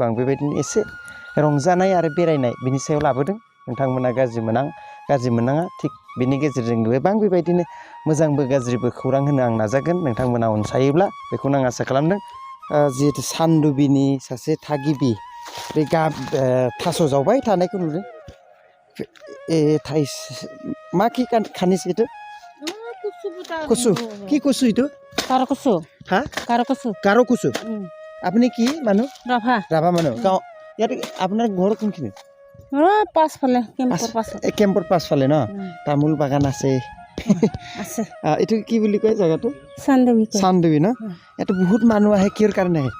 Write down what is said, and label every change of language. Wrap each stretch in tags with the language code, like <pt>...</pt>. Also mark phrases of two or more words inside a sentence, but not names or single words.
<brx>आं बेबायदिनो एसे रंजानाय आरो बेरायनाय बिनि सायाव लाबोदों नोंथांमोना गाज्रि मोननाङा थिग बिनि गेजेरजों गोबां बेबायदिनो मोजांबो गाज्रिबो खौरां होनो आं नाजागोन नोंथांमोना अनसायोब्ला बेखौनो आं आसा खालामदों जिहेतु चान्दुबिनि सासे थागिबि बे थास' जावबाय थानायखौ नुदों मा कि खानिस</brx> <rah>itu kusu কি kusu itu karo kusu হা কারো কুসু</rah> <as>আপনি কি মানুহ ৰাভা মানুহ ইয়াত আপোনাৰ ঘৰ কোনখিনি পাছফালে কেম্পৰ পাছফালে ন তামোল বাগান আছে এইটো কি বুলি কয় জায়গাটো চান্দুবি ন ইয়াত বহুত মানুহ আহে কিহৰ কাৰণে আহে</as>